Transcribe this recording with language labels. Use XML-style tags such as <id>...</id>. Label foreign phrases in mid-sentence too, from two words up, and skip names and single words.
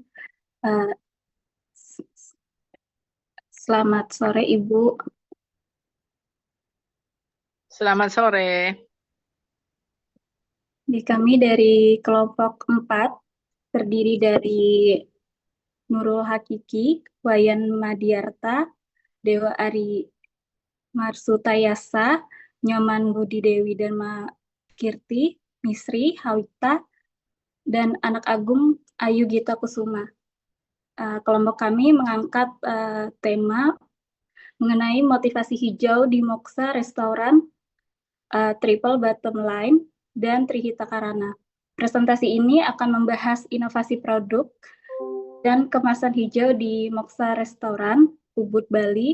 <id>Selamat sore, Ibu. Selamat sore. Kami dari kelompok 4, terdiri dari Nurul Hakiki, Wayan Madiarta, Dewa Ari Marsutayasa, Nyoman Budi Dewi Dharma Kirti, Misri, Hawita, dan anak agung Ayu Gita Kusuma. Kelompok kami mengangkat tema mengenai motivasi hijau di Moksa Restoran, Triple Bottom Line, dan Trihita Karana. Presentasi ini akan membahas inovasi produk dan kemasan hijau di Moksa Restoran, Ubud, Bali.</id>